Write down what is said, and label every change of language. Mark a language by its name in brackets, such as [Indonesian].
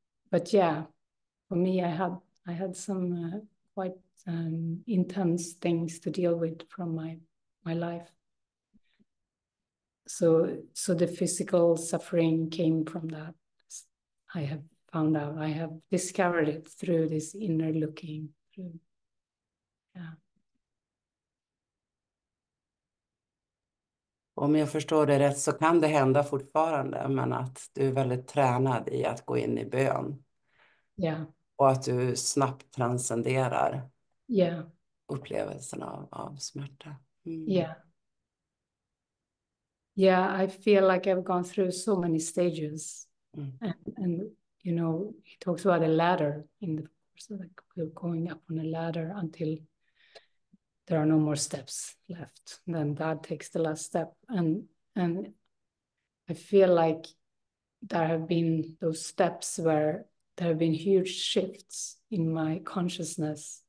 [English] But yeah, for me, I had some quite intense things to deal with from my life. So the physical suffering came from that. I have found out, I have discovered it through this inner looking through. Yeah. [Swedish] Om jag förstår det rätt så kan det hända fortfarande, men att du är väldigt tränad i att gå in i bön. [English] Yeah. [Swedish] Och att du snabbt transcenderar upplevelsen av smärta. [English] Yeah. Yeah, I feel like I've gone through so many stages. And you know, he talks about a ladder in the course, like we're going up on a ladder until there are no more steps left. Then God takes the last step. And I feel like there have been those steps where there have been huge shifts in my consciousness.